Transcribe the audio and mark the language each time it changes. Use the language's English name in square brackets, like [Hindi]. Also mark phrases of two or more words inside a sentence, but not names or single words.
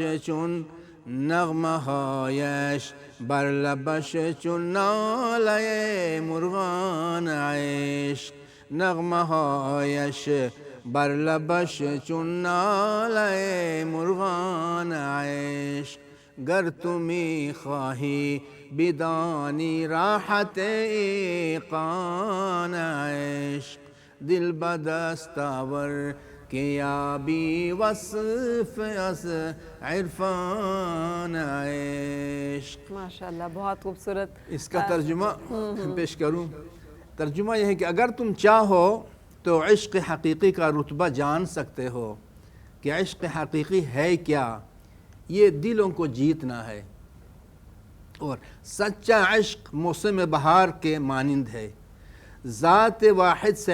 [Persian] چون نغمه هایش بر لبش چون ناله مرغان عشق نغمه هایش بر لبش چون ناله مرغان عشق گر تو می خواهی بدانی راحت ایقان عشق دل بدست آور کہ یابی وصف از عرفان عشق [Urdu] ماشاءاللہ بہت خوبصورت اس کا ترجمہ پیش کروں ترجمہ یہ ہے کہ اگر تم چاہو تو عشق حقیقی کا رتبہ جان سکتے ہو کہ عشق حقیقی ہے کیا یہ دلوں کو جیتنا ہے اور سچا عشق موسم بہار کے مانند ہے ذات واحد سے